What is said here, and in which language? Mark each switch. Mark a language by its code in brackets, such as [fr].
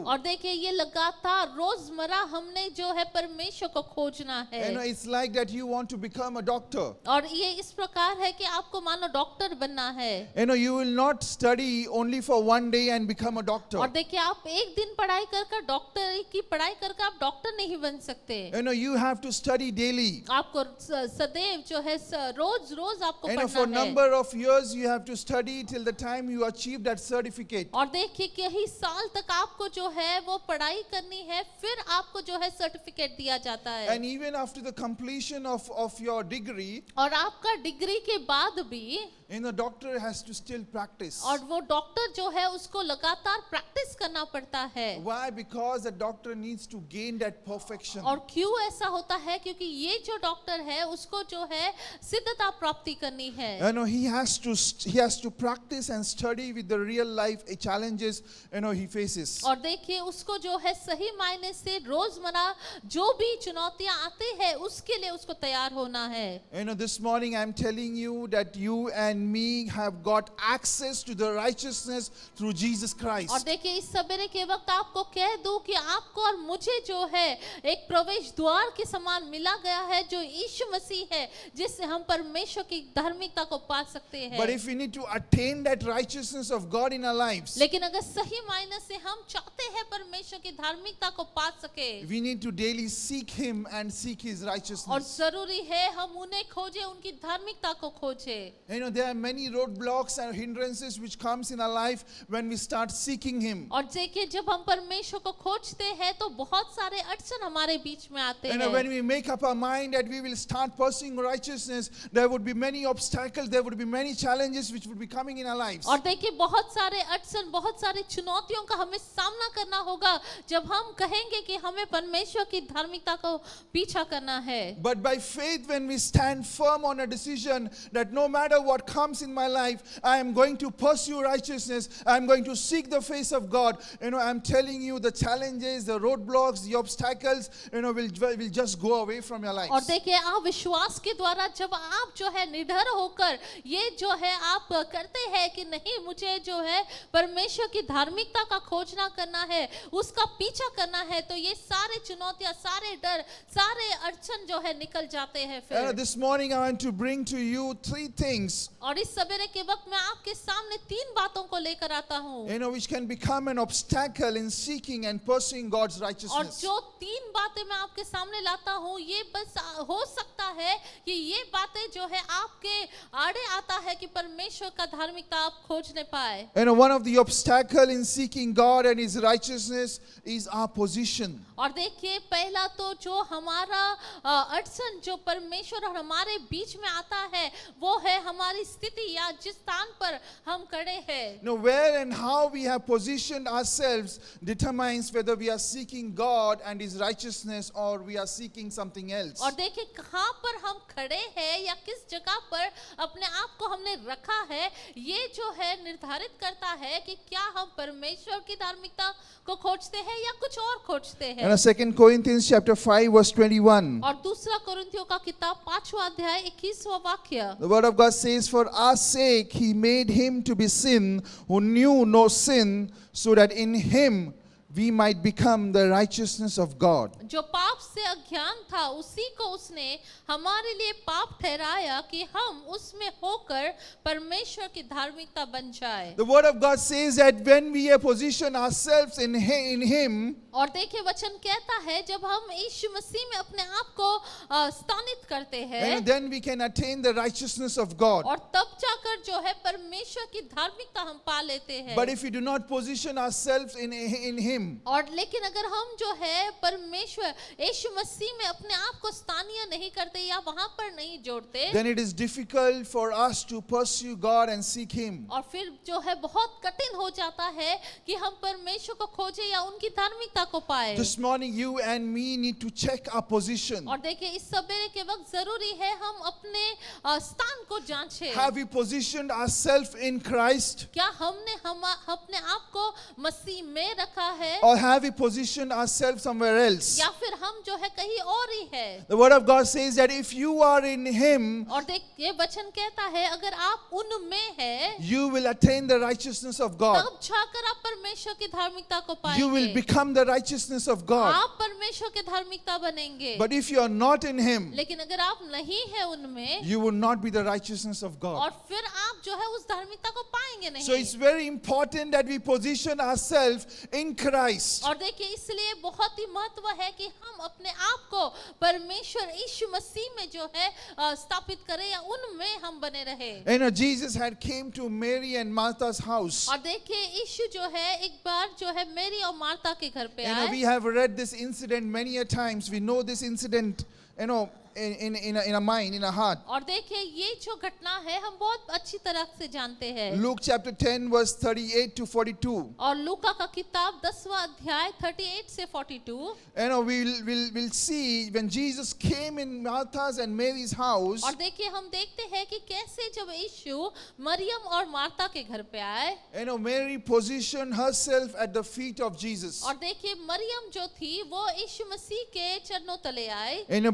[hi] और देखिए ये लगातार रोजमर्रा हमने जो है परमेश्वर को खोजना है। [en] It's like that you want to become a doctor. [hi] और ये इस प्रकार है कि आपको मानो डॉक्टर बनना है। [en] You will not study only for one day and become a doctor. [hi] और देखिए आप एक दिन पढ़ाई कर डॉक्टर की पढ़ाई करके आप डॉक्टर नहीं बन सकते। [en] You have to study daily. [hi] आपको सदैव जो है रोज आपको पढ़ना है। [en] For number of years you have to study till the time you achieve that certificate. [hi] और देखिए कई साल तक आपको जो है वो पढ़ाई करनी है फिर आपको जो है सर्टिफिकेट दिया जाता है। [en] And even after the completion of your degree, [hi] और आपका डिग्री के बाद भी [en] doctor has to still practice. [hi] और वो डॉक्टर जो है उसको लगातार प्रैक्टिस करना पड़ता है। [en] Why? Because because the doctor needs to gain that perfection. [hi] और क्यों ऐसा होता है? क्योंकि ये जो डॉक्टर है उसको जो है सिद्धता प्राप्ति करनी है। [en] You know, he has to practice and study with the real life challenges, you know, he faces. [hi] और देखिए उसको जो है सही मायने से रोजमर्रा जो भी चुनौतियां आती है उसके लिए उसको तैयार होना है। [en] You know, this morning I'm telling you that you and me have got access to the righteousness through Jesus [hi] और [en] Christ. [hi] देखिए इस सवेरे के वक्त आपको कह दूं कि आपको और मुझे जो है एक प्रवेश द्वार के समान मिला गया है जो यीशु मसीह है, जिससे हम परमेश्वर की धार्मिकता को पा सकते हैं। [en] But if we need to attain that righteousness of God in our lives, [hi] लेकिन अगर सही मायने से हम चाहते हैं परमेश्वर की धार्मिकता को पा सके, [en] we need to daily seek Him and seek His [hi] और [en] righteousness. [hi] जरूरी है हम उन्हें खोजें, उनकी धार्मिकता को खोजें। [en] You know, there are many roadblocks and hindrances which comes in our life when we start seeking Him. [hi] और देखिए जब हम परमेश्वर को खोजते हैं तो बहुत सारे अड़चन हमारे बीच में आते [en] You know, when [hi] हैं। [en] we make up our mind that we will start pursuing righteousness, there would be many obstacles, there would be many challenges which would be coming in our lives. [hi] और देखिए बहुत सारे अड़चन, बहुत सारी चुनौतियों का हमें सामना करना होगा जब हम कहेंगे कि हमें परमेश्वर की धार्मिकता को पीछा करना है। [en] But by faith, when we stand firm on a decision that no matter what comes in my life, I am going to pursue righteousness, I am going to seek the face of God. You know, I'm telling you, the challenges, the roadblocks, the obstacles, you know, will just go away from your life. [hi] और देखिए आप विश्वास के द्वारा जब आप जो है निडर होकर ये जो है आप करते हैं कि नहीं मुझे जो है परमेश्वर की धार्मिकता का खोजना करना है, उसका पीछा करना है, तो ये सारे चुनौतियां, सारे डर, सारे अड़चन जो है निकल जाते हैं फिर। [en] This morning I want to bring to you three things, [hi] और इस सवेरे के वक्त मैं आपके सामने तीन बातों को लेकर आता हूँ, [en] you know, which can become an obstacle in seeking and pursuing God's [hi] और [en] righteousness. [hi] जो तीन बातें मैं आपके सामने लाता हूँ ये बस हो सकता है कि ये बातें जो है आपके आड़े आता है कि परमेश्वर का धार्मिकता आप खोज नहीं पाए। [en] You know, one of the obstacle in seeking God and His righteousness is our position. [hi] और देखिए पहला तो जो हमारा अड़चन जो परमेश्वर और हमारे बीच में आता है वो है हमारी स्थिति या जिस स्थान पर हम खड़े हैं। [en] You know, where and how we have positioned ourselves determines whether we are seeking God and His righteousness or we are seeking something else. [hi] और देखिए कहाँ पर हम खड़े हैं या किस जगह पर अपने आप को हमने रखा है, ये जो है निर्धारित करता है कि क्या हम परमेश्वर की धार्मिकता को खोजते हैं या कुछ और खोजते हैं। [en] And 2 Corinthians chapter 5 verse 21. [hi] और दूसरा कोरिन्थियों का किताब 5वां अध्याय 21वां वाक्य, [en] The word of God says, "For our sake He made Him to be sin who knew no sin, so that in Him we might become the righteousness of God." [hi] जो पाप से अज्ञान था उसी को उसने हमारे लिए पाप ठहराया कि हम उसमें होकर परमेश्वर की धार्मिकता बन जाए। [en] The word of God says that when we position ourselves in Him, [hi] और देखिए वचन कहता है जब हम यीशु मसीह में अपने आप को स्थानित करते हैं [en] and then we can attain the righteousness of God. [hi] और तब जाकर जो है परमेश्वर की धार्मिकता हम पा लेते हैं। [en] But if we do not position ourselves in Him, [hi] और लेकिन अगर हम जो है परमेश्वर यीशु मसीह में अपने आप को स्थानीय नहीं करते या वहां पर नहीं जोड़ते, [en] then it is difficult for us to pursue God and seek Him. [hi] और फिर जो है बहुत कठिन हो जाता है कि हम परमेश्वर को खोजें या उनकी धार्मिकता को पाए। [en] This morning you and me need to check our position. [hi] और देखिए इस सवेरे के वक्त जरूरी है हम अपने स्थान को जांचें। [en] Have we positioned ourselves in Christ, [hi] क्या हमने अपने आप को मसीह में रखा है [en] or have we positioned ourselves somewhere else? [hi] या फिर हम जो है कहीं और ही है। [en] The word of God says that if you are in Him, [hi] और देखिए वचन कहता है अगर आप उनमें हैं [en] you will attain the righteousness of God. [hi] तब जाकर आप परमेश्वर की धार्मिकता को [en] You will [hi] पाएंगे, [en] become the righteousness of God. [hi] आप परमेश्वर की धार्मिकता बनेंगे। [en] But if you are not in Him, [hi] लेकिन अगर आप नहीं है उनमें [en] you will not be the righteousness of God. [hi] और फिर आप जो है उस धार्मिकता को पाएंगे नहीं। [en] So it's very important that we position ourselves in Christ. [hi] और देखिए इसलिए बहुत ही महत्व है कि हम अपने आप को परमेश्वर यीशु मसीह में जो है स्थापित करें या उनमें हम बने रहे। [en] You know, Jesus had came to Mary and Martha's house. [hi] और देखिए यीशु जो है एक बार जो है मेरी और मार्था के घर पे [en] You know, [hi] आए। [en] we have read this incident many a times. We know this incident, you know, in a mind, in a heart. [hi] और देखिए ये जो घटना है हम बहुत अच्छी तरह से जानते हैं। [en] Luke chapter 10 verse 38 to 42. [hi] और लूका का किताब 10वां अध्याय 38 से 42। [en] We'll see when Jesus came in Martha's and Mary's house. [hi] और देखिए हम देखते हैं कि कैसे जब यीशु मरियम और मार्था के घर पे आए, [en] Mary positioned herself at the feet of Jesus. [hi] और देखिए मरियम जो थी वो यीशु मसीह के चरणों तले आए,